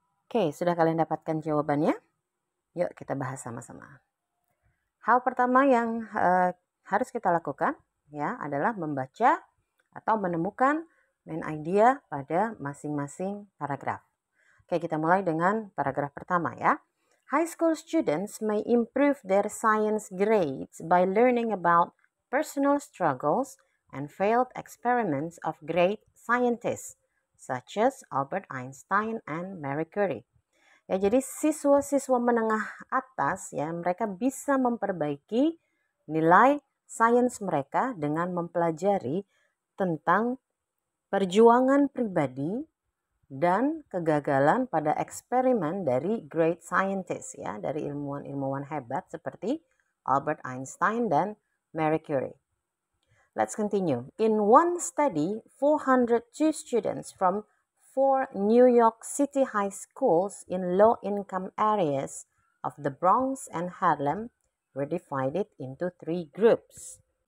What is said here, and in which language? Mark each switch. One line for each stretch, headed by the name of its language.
Indonesian: Oke, sudah kalian dapatkan jawabannya? Yuk kita bahas sama-sama. Hal pertama yang harus kita lakukan ya adalah membaca atau menemukan main idea pada masing-masing paragraf. Oke, kita mulai dengan paragraf pertama ya.
English: High school students may improve their science grades by learning about personal struggles and failed experiments of great scientists such as Albert Einstein and Marie Curie.
Indonesian: Ya, jadi siswa-siswa menengah atas ya, mereka bisa memperbaiki nilai sains mereka dengan mempelajari tentang perjuangan pribadi dan kegagalan pada eksperimen dari
English: great scientists
Indonesian: ya, dari ilmuwan-ilmuwan hebat seperti Albert Einstein dan Marie Curie.
English: Let's continue. In one study, 402 students from 4 New York City high schools in low-income areas of the Bronx and Harlem were divided into 3 groups.